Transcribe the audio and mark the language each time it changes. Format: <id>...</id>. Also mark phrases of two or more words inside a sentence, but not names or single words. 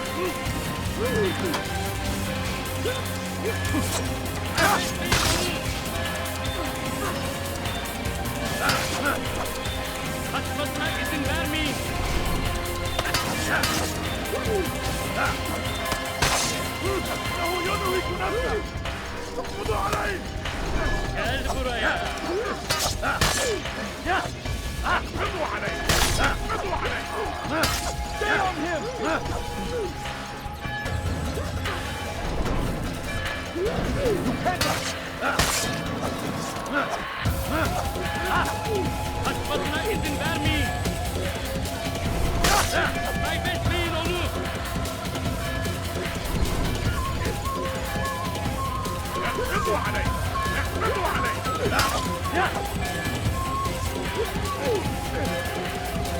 <tr>Kaçmasına izin vermeyin. Gel buraya.</tr> <ar>اقبضوا عليه اقبضوا عليه</ar> <en>Stay on him.</en> <tr>Kaçmasına izin vermeyin. Kaybetmeyin onu.</tr> <ar>اقبضوا عليه اقبضوا عليه</ar>